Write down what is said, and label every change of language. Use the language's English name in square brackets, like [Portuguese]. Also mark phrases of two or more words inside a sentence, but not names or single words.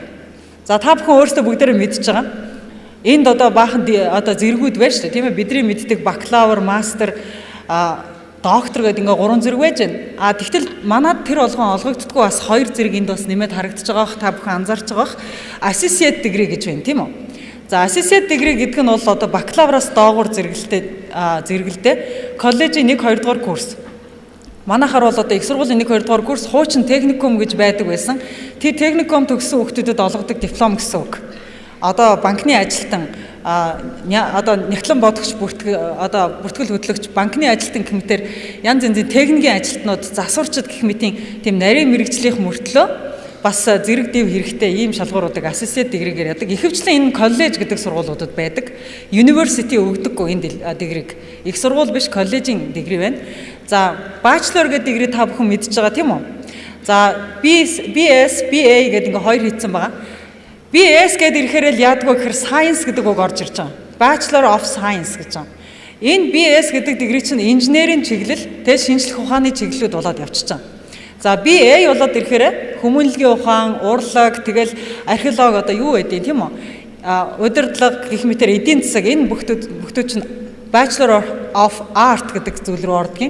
[Mongolian] За та бүхэн өөрсдөө бүгдээрээ мэдж байгаа. Энд баахан зэргүүд байна шүү дээ, тийм ээ. Бидний мэддэг бакалавр, мастер, доктор гэдэг ингээ 3 зэрэг байж байна. Тэгтэл манад тэр болгон олгогддоггүй бас 2 зэрэг энд бас нэмээд харагдаж байгаах, та бүхэн анзаарч байгаах [English] associate degree [Mongolian] гэж байна, тийм үү? За [English] associate degree [Mongolian] гэдэг нь бол бакалавраас доогуур зэрэгэлдээ коллежийн 1-2 дугаар курс. Манайхаар бол их сургуулийн 1-2 дугаар курс хуучин техникум гэж байдаг байсан. Тэр техникум төгссөн хүүхдүүдэд олгодог диплом гэсэн үг. Банкны ажилтан нягтлан бодогч бүртгэл хөтлөгч банкны ажилтан гэмтэр янз янзын техникийн ажилтнууд засварчид гэх мэтийн тийм нарийн мэрэгжлийн мөртлөө бас зэрэг дэв хэрэгтэй ийм шалгууруудыг [English] associate degree- [Mongolian] гээр яадаг. Ихэвчлэн энэ коллеж гэдэг сургуулиудад байдаг. University өгдөггүй энэ degree-г. Их сургууль биш, коллежийн degree байна. За bachelor гэдэг degree та бүхэн мэдж байгаа тийм үү? За BS, BA гэдэг ингээ хоёр хийцэн байгаа. BS гэдэг ирэхээр л яадгүй гэхээр science гэдэг үг орж ирж байгаа. [English] Bachelor of Science [Mongolian] гэж байгаа. Энэ BS гэдэг degree чинь инженерийн чиглэл, шинжлэх ухааны чиглэлүүд болоод явчихж байгаа. За BA болоод ирэхээр хүмүүнлэгийн ухаан, урлаг, тэгэл археолог юу байдیں۔ Тийм үү? Удирдлага гэх мэтээр эдийн засаг энэ бүхтүүд чинь [English] Bachelor of Art [Mongolian] гэдэг зүйл рүү ордог юм.